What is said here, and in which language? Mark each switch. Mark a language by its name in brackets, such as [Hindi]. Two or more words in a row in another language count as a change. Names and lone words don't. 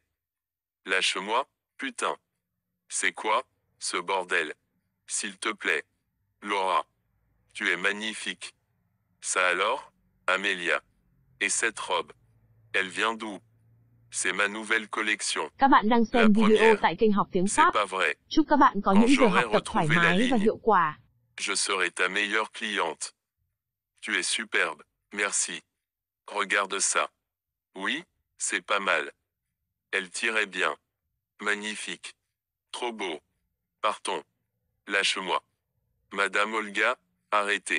[French] Lâche-moi, putain. C'est quoi, ce bordel? S'il te plaît. Laura. Tu es magnifique. Ça alors, Amélia. Et cette robe? Elle vient d'où? C'est ma nouvelle collection. [Vietnamese] Các bạn đang [French] La [Vietnamese] xem video [French] première. [Vietnamese] tại kênh học tiếng [French] C'est [Vietnamese] Pháp. [French] pas vrai. [Vietnamese] Chúc các bạn có [French] Quand [Vietnamese] những giờ [French] j'aurai [Vietnamese] học tập thoải [French] retrouvé la [Vietnamese] mái và [French] ligne, [Vietnamese] hiệu quả. [French] Je serai ta meilleure cliente. Tu es superbe, merci. Regarde ça. Oui, c'est pas mal. Elle tirait bien. Magnifique. Trop beau. Partons. Lâche-moi. Madame Olga, arrêtez.